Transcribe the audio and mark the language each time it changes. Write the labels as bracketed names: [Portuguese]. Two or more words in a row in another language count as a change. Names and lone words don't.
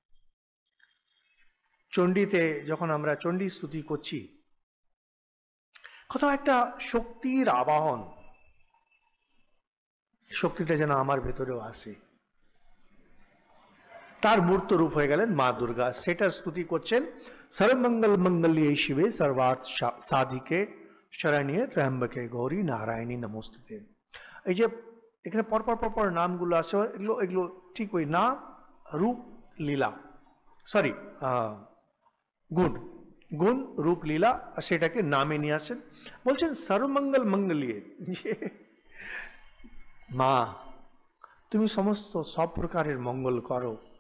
[Bangla] চণ্ডীতে যখন আমরা চণ্ডী স্তুতি করছি, কোথাও একটা শক্তির আবাহন, শক্তিটা যেন আমার ভেতরেও আসে। তার মূর্ত রূপ হয়ে গেলেন মা দুর্গা। সেটার স্তুতি করছেন [Sanskrit] সর্বমঙ্গল মঙ্গল্যে শিবে সর্বার্থ সাধিকে শরণ্যে ত্র্যম্বকে গৌরী নারায়ণী নমস্তুতে। [Bangla] এই যে এখানে পরপর পরপর নামগুলো আছে, এগুলো এগুলো ঠিক ওই নাম, রূপ, লীলা, সরি গুণ, গুণ, রূপ, লীলা, সেটাকে নামে নিয়ে আসেন। বলছেন [Sanskrit] সর্বমঙ্গল মঙ্গল্যে, [Bangla] মা তুমি সমস্ত সব প্রকারের মঙ্গল করো।